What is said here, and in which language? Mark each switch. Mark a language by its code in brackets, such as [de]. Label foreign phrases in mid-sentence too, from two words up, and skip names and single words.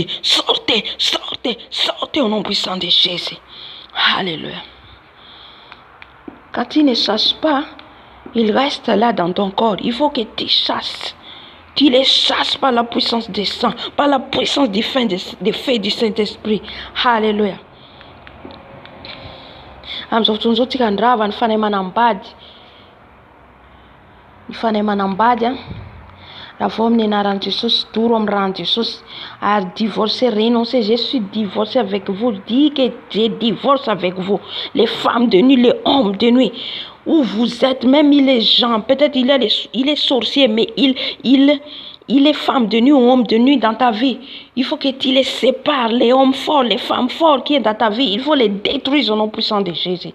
[fr] Sortez au nom puissant de Jésus. Alléluia. Quand tu ne chasses pas, il reste là dans ton corps. Il faut que tu chasses. Tu les chasses par la puissance du sang, par la puissance du feu du Saint-Esprit. Alléluia. [mg] Am'izao tsika andrava ny fanay manambady. Ny fanay manambady raha vao amin'ny anaran'i Jesosy, doro amin'ny ran'i Jesosy, ary [fr] divorcé, renoncez, je suis divorcé avec vous, dis que je divorce avec vous, les femmes de nuit, les hommes de nuit, où vous êtes, même il est gens, peut-être il est sorcier, mais il est femme de nuit ou homme de nuit dans ta vie. Il faut que tu les sépares, les hommes forts, les femmes fortes qui sont dans ta vie, il faut les détruire au nom puissant de Jésus.